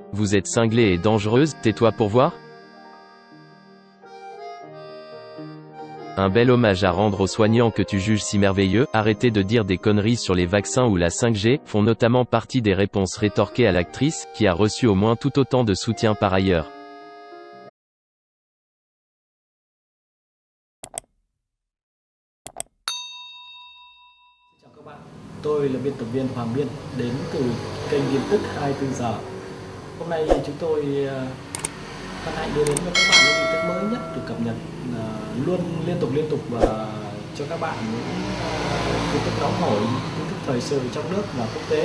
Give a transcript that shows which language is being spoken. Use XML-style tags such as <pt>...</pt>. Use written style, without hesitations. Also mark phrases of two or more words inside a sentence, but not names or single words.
<fr>Vous êtes cinglée et dangereuse, tais-toi pour voir? Un bel hommage à rendre aux soignants que tu juges si merveilleux, arrêtez de dire des conneries sur les vaccins ou la 5G, font notamment partie des réponses rétorquées à l'actrice, qui a reçu au moins tout autant de soutien par ailleurs.</fr> <vi>Chào các bạn, tôi là biên tập viên Hoàng Biên đến từ kênh tin tức 24 giờ. Hôm nay chúng tôi hân hạnh đưa đến cho các bạn những tin tức mới nhất được cập nhật luôn liên tục và cho các bạn những tin tức nóng hổi, tin tức thời sự trong nước và quốc tế.</vi>